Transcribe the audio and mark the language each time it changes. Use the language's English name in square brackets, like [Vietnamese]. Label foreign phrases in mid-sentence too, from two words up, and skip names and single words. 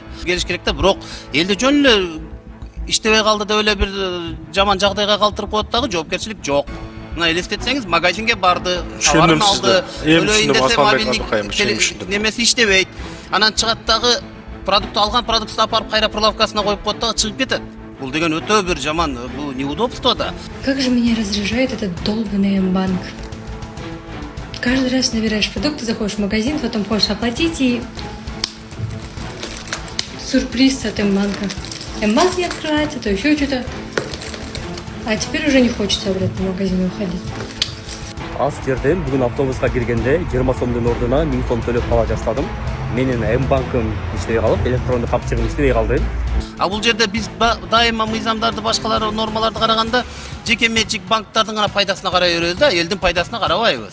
[Kyrgyz] Келиш керек да, бирок элди жөн эле иштебей калды деп эле бир жаман жагдайга калтырып коет дагы жоопкерчилик жок. Мына элестетсеңиз, магазинге барды, товарын алды, төлөйүн десе мобилдик немеси иштебейт. Анан чыгат дагы продукт алган продуктун апарып кайра прилавкасына коюп коет дагы чыгып кетет. Бул деген өтө бир жаман, бул неудобство да. [Russian] Как же меня раздражает этот долбанный М-банк. Каждый раз набираешь продукты, заходишь в магазин, потом хочешь оплатить и сюрприз от М-банка. М-банк не открывается, то еще что-то. А теперь уже не хочется обратно в магазин уходить. [Kyrgyz] Аз жерден бүгүн автобуска киргенде 20 сомдун ордуна 1000 сом төлөп кала жаздадым. Менин М-банкым иштебей калып, электрондук капчыгым иштебей калды. А бул жерде биз дайыма мыйзамдарды, башкалар нормаларды караганда жеке менчик банктардын гана пайдасына карай беребиз да, элдин пайдасына карабайбыз.